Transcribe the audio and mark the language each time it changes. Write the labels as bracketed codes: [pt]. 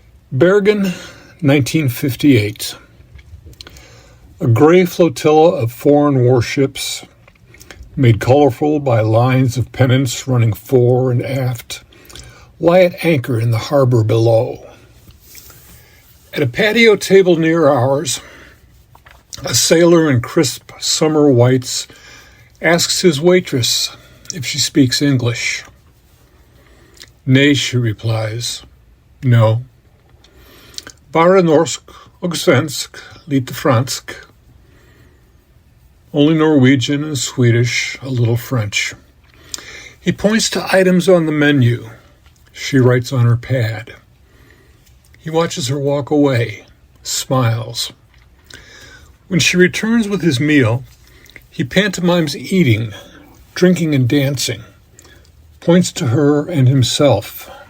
[en] Bergen, 1958. A gray flotilla of foreign warships, made colorful by lines of pennants running fore and aft, lie at anchor in the harbor below. At a patio table near ours, a sailor in crisp summer whites asks his waitress if she speaks English. Nay, she replies. No. [no] Bara norsk og svensk, lite fransk. [en] Only Norwegian and Swedish, a little French. He points to items on the menu. She writes on her pad. He watches her walk away, smiles. When she returns with his meal, he pantomimes eating, drinking and dancing, points to her and himself.